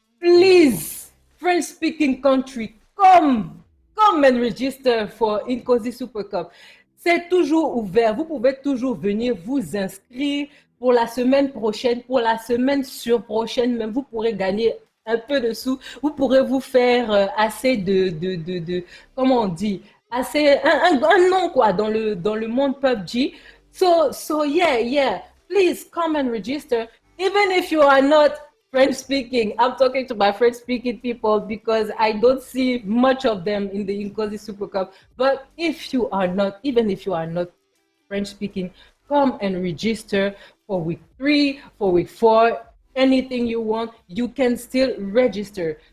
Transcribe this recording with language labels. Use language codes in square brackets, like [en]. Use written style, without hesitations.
[en] Please, French-speaking country, come and register for Inkosi Super Cup. [fr] C'est toujours ouvert. Vous pouvez toujours venir vous inscrire pour la semaine prochaine, pour la semaine surprochaine, même vous pourrez gagner un peu de sous. Vous pourrez vous faire assez de comment on dit, assez un nom quoi dans le monde PUBG. [en] So yeah, please come and register. Even if you are not French speaking, I'm talking to my French speaking people because I don't see much of them in the Inkosi Super Cup. But even if you are not French speaking, come and register for week 3, for week 4, anything you want, you can still register.